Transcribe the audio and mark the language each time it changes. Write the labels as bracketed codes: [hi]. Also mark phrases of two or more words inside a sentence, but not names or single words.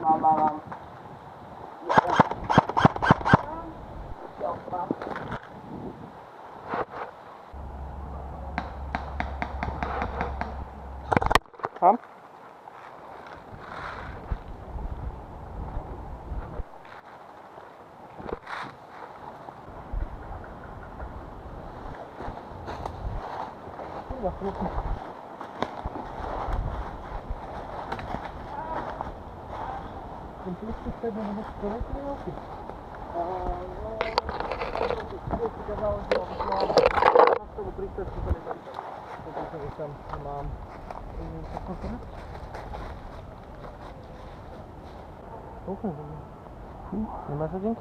[sk] dávam. Tam? [pl] Kurwa, chłopie. Ten plus wtedy nie masz człowieka nie oczy. [sk] Mám. Nemáš hodinky?